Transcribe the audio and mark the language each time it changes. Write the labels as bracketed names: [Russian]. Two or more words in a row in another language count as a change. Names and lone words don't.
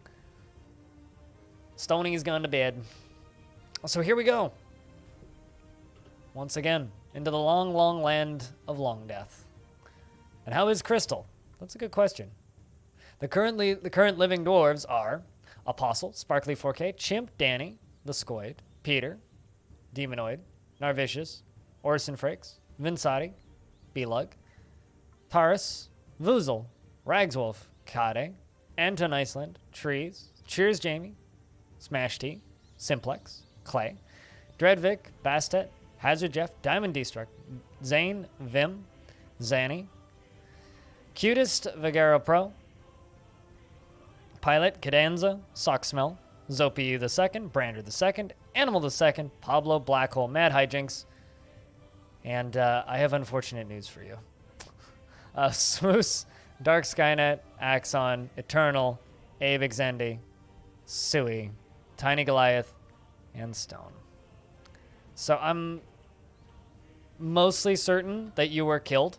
[English] Stoney's gone to bed. So here we go. Once again, into the long, long land of Longdeath. And how is Crystal? That's a good question. The current living dwarves are Apostle, Sparkly 4K, Chimp, Danny, the Scoid, Peter, Demonoid, Narvicius, Orson Frakes, Vinsati, Belug, Taurus, Vuzel, Ragswolf, Kade, Anton Iceland, Trees, Cheers Jamie, Smash T, Simplex, Clay, Dreadvic, Bastet, Hazard Jeff, Diamond Destruct, Zane, Vim, Zanny, Cutest, Vagero Pro, Pilot, Cadanza, Socksmell, Zopiu II, Brander II, Animal II, Pablo, Blackhole, Mad Hijinks, and I have unfortunate news for you. Smoose, Dark Skynet, Axon, Eternal, Abe Xendi, Sui, Tiny Goliath, and Stone. So I'm mostly certain that you were killed.